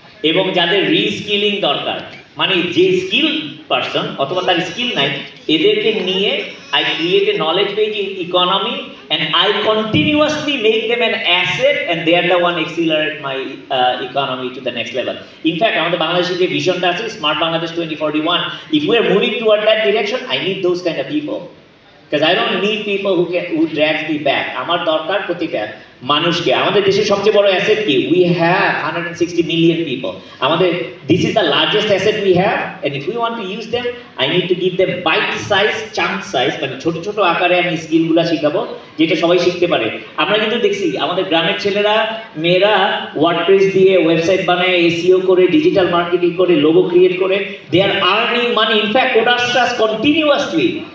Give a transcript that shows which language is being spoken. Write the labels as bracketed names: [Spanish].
[Bangla] এবং যাদের রিস্কিলিং দরকার, মানে যে স্কিল পারসন অথবা তার স্কিল নাই, এদেরকে নিয়ে [English] I create a knowledge base in economy and I continuously make them an asset and they are the one accelerate my economy to the next level. In fact, [Bangla] আমাদের বাংলাদেশের যে ভিশনটা আছে smart Bangladesh 2041, [English] if we are moving toward that direction, I need those kind of people. Because I don't need people who drags me back. [Bangla] আমার দরকার প্রতিটা মানুষকে। আমাদের দেশের সবচেয়ে বড় অ্যাসেট কি? [English] We have 160 million people. আমাদের this is the largest asset we have, and if we want to use them, I need to give them bite size, chunk size, [Bangla] মানে ছোট ছোট আকারে আমি স্কিলগুলো শিখাবো, যেটা সবাই শিখতে পারে। আমরা কিন্তু দেখছি আমাদের গ্রামের ছেলেরা মেয়েরা ওয়ার্ডপ্রেস দিয়ে ওয়েবসাইট বানায়, এসইও করে, ডিজিটাল মার্কেটিং করে, লোগো ক্রিয়েট করে, [English] they are earning money. In fact, Codastras continuously